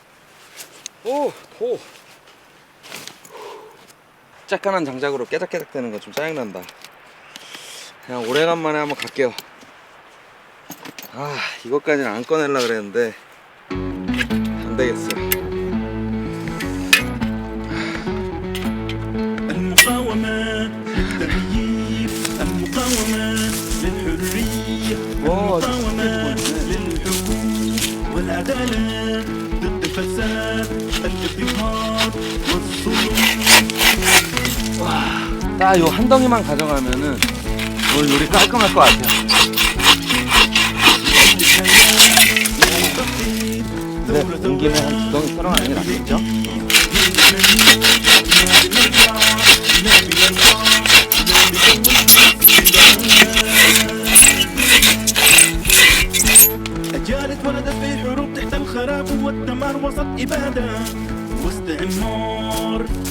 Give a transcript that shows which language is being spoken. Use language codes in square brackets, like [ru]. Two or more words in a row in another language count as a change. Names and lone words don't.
[ko] 짝깐한 장작으로 깨작깨작 되는 거 좀 짜증난다. 그냥 오래간만에 한번 갈게요. 이것까지는 안 꺼내려고 그랬는데 안 되겠어. [ar] المقاومة للتغيير المقاومة للحرية المقاومة للحقوق والعدالة ضد الفساد الازدهار والظلم. [ko] 딱 요 한 덩이만 가져가면은 오늘 요리 깔끔할 것 같아요. 네, 온 김에 한 2덩이 썰어가는 게 낫겠죠? [ar] أجيال اتولدت في حروب تحت الخراب والدمار وسط إبادة واستعمار.